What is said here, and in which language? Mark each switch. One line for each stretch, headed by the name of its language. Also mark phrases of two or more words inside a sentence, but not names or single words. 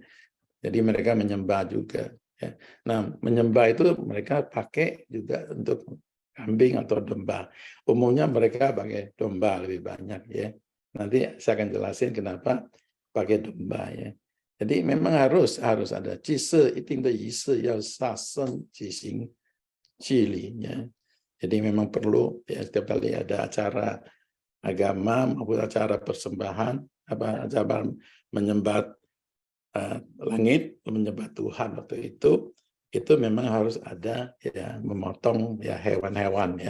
Indonesian: Jadi mereka menyembah juga. Ya. Nah, menyembah itu mereka pakai juga untuk kambing atau domba. Umumnya mereka pakai domba lebih banyak ya. Nanti saya akan jelasin kenapa pakai domba ya. Jadi memang harus ada
Chinese: 祭祀一定的仪式要杀生举行祭礼 ya.
Indonesian: Jadi memang perlu ya, setiap kali ada acara agama maupun acara persembahan acara menyembah langit, menyembah Tuhan waktu itu memang harus ada ya memotong ya hewan-hewan ya.